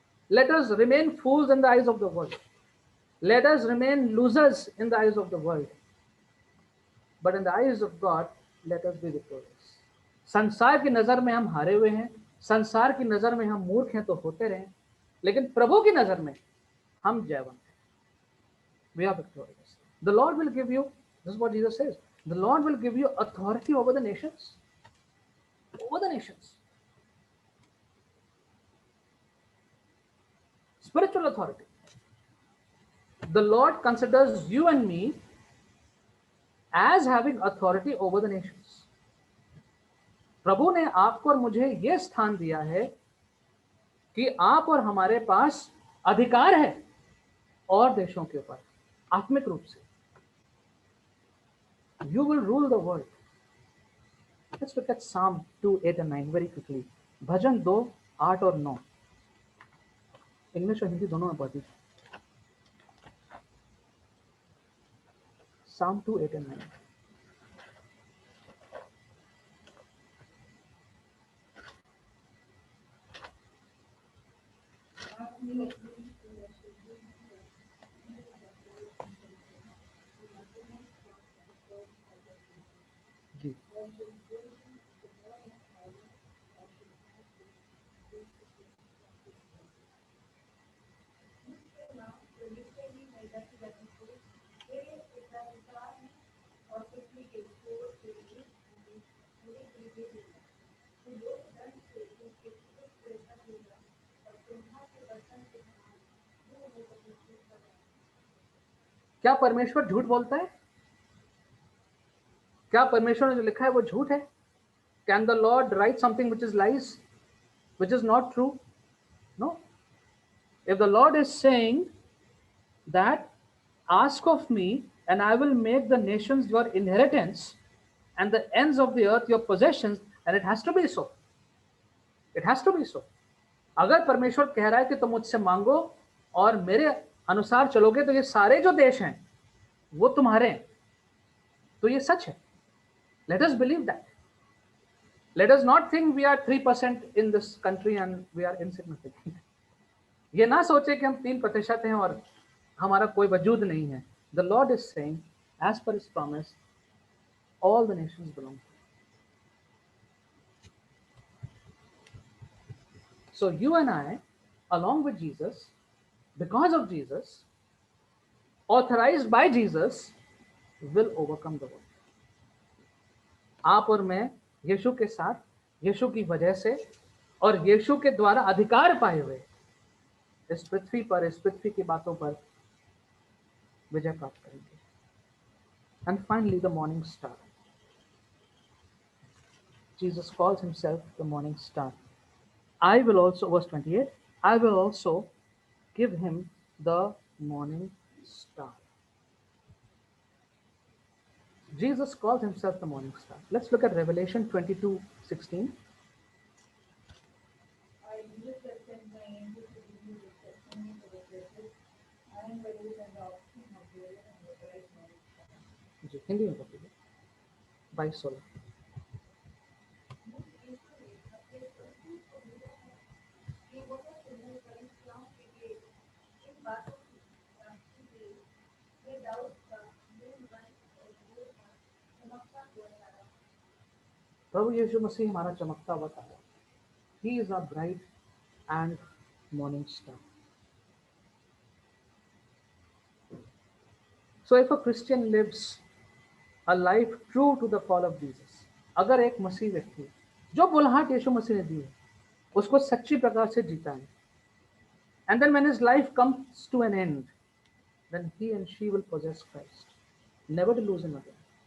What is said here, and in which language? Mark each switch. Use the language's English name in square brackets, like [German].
[English] Let us remain fools in the eyes of the world, let us remain losers in the eyes of the world, but in the eyes of God let us be victorious. [Hindi] संसार की नजर में हम हारे हुए हैं, संसार की नजर में हम मूर्ख हैं तो होते रहें, लेकिन प्रभु की नजर में हम जयवंत हैं. [English] We are victorious. The Lord will give you, this is what Jesus says, the Lord will give you authority over the nations. Over the nations. Spiritual authority. The Lord considers you and me as having authority over the nations. [Hindi] प्रभु ने आपको और मुझे यह स्थान दिया है कि आप और हमारे पास अधिकार है और देशों के ऊपर, आत्मिक रूप से. [English] You will rule the world. Let's look at Psalm 2, 8 and 9 very quickly. [Hindi] भजन 2, 8 और 9. इंग्लिश और हिंदी दोनों में पढ़ दीजिए. [English] Psalm 2, 8 and 9. [Hindi] जी. क्या परमेश्वर झूठ बोलता है? क्या परमेश्वर ने जो लिखा है वो झूठ है? [English] Can the Lord write something which is lies, which is not true? No. If the Lord is saying that ask of me and I will make the nations your inheritance and the ends of the earth your possessions, and it has to be so. It has to be so. [Hindi] अगर परमेश्वर कह रहा है कि तुम मुझसे मांगो और मेरे अनुसार चलोगे तो ये सारे जो देश हैं वो तुम्हारे हैं, तो ये सच है. [English] Let us believe that. Let us not think we are 3% in this country and we are insignificant. [Hindi] ये ना सोचे कि हम 3% हैं और हमारा कोई वजूद नहीं है. [English] The Lord is saying, as per His promise, all the nations belong to Him. So you and I, along with Jesus, because of Jesus, authorized by Jesus, will overcome the world. [Hindi] आप और मैं यीशु के साथ, यीशु की वजह से और यीशु के द्वारा अधिकार पाए हुए इस पृथ्वी पर, इस पृथ्वी की बातों पर विजय प्राप्त करेंगे. [English] And finally the morning star. Jesus calls himself the morning star. I will also, verse 28, I will also give him the morning star. Jesus calls himself the morning star. Let's look at Revelation 22:16. I use the send my angel to give you the testimony for the churches. I am the root and the offspring of David and the bright morning star. [Hindi] जी, हिंदी में पढ़िए. 22:16. ये बहुत सुंदर परिश्रम के लिए इन बातों की प्राप्ति के लिए ये दाऊद का मूल वंश और मूल का चमकता हुआ तारा. प्रभु यीशु मसीह हमारा चमकता हुआ तारा, [English] He is our bright and morning star. So if a Christian lives a life true to the call of Jesus, [Hindi] अगर एक मसीह व्यक्ति जो बुलाहट यीशु मसीह ने दी है उसको सच्ची प्रकार से जीता है, [English] and then when his life comes to an end, then he and she will possess Christ, never to lose him again.